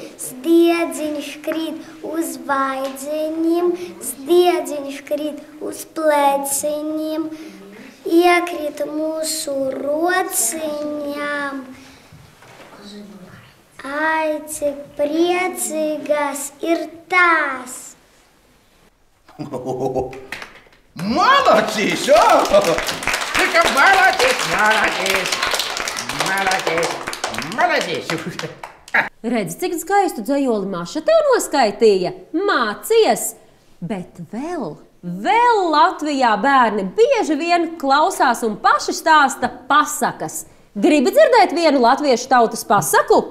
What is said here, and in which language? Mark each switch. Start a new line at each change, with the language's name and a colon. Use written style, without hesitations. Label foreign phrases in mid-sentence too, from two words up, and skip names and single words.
Latvian: Sniedziņš krīt uz vaidzeņiem, sniedziņš krīt uz pleciņiem. Iekrīt mūsu rociņām. Ai, cik priecīgas ir tās!
Russian: Молодец! Только молодец!
Latvian: Redzi, cik skaistu dzejoli Maša tev noskaitīja? Mācies! Bet vēl Latvijā bērni bieži vien klausās un paši stāsta pasakas. Gribi dzirdēt vienu latviešu tautas pasaku?